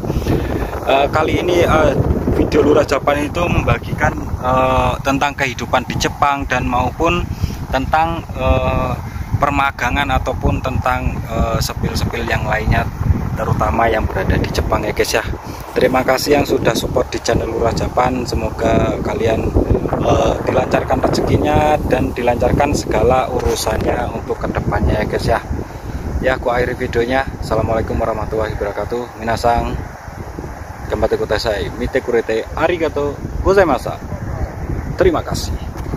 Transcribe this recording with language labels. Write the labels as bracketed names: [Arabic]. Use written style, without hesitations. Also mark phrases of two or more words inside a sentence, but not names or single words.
[Indonesian] Kali ini video Lurah Japan itu membagikan tentang kehidupan di Jepang dan maupun tentang permagangan ataupun tentang sepil-sepil yang lainnya, terutama yang berada di Jepang ya guys ya. Terima kasih yang sudah support di channel Lurah Japan. Semoga kalian dilancarkan rezekinya dan dilancarkan segala urusannya untuk kedepannya ya guys ya. Ya, aku akhiri videonya. [Arabic] السلام عليكم ورحمة الله وبركاته. [Japanese] みなさん頑張ってください、見てくれてありがとうございました. [Indonesian] Terima kasih.